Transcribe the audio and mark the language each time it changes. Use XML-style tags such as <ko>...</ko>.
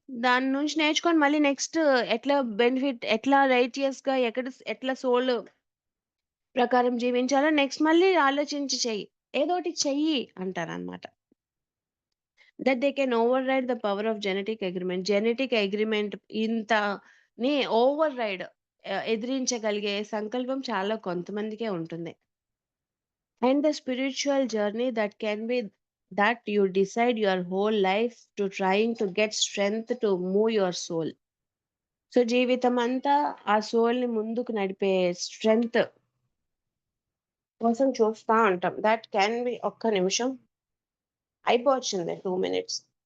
<te>దాని నుంచి నేర్చుకొని మళ్ళీ నెక్స్ట్ ఎట్లా రైటియస్‌గా ఎట్లా సోల్ ప్రకారం జీవించాలో నెక్స్ట్ మళ్ళీ ఆలోచించి చెయ్యి. ఏదోకటి చెయ్యి అంటారనమాట.</te> <en>That they can override the power of genetic agreement.</en> <te>Genetic agreement ఇంతని override ఎదిరించగలిగే సంకల్పం చాలా కొంతమందికే ఉంటుంది.</te> <en>And the spiritual journey that can be that you decide your whole life to trying to get strength to move your soul.</en> <te>So జీవితమంతా ఆ సోల్‌ని ముందుకు నడిపే strength కోసం చూస్తా ఉంటాం.</te> <en>that can be</en> <te>ఒక్క నిమిషం అయిపోవచ్చింది 2 మినిట్స్.</te>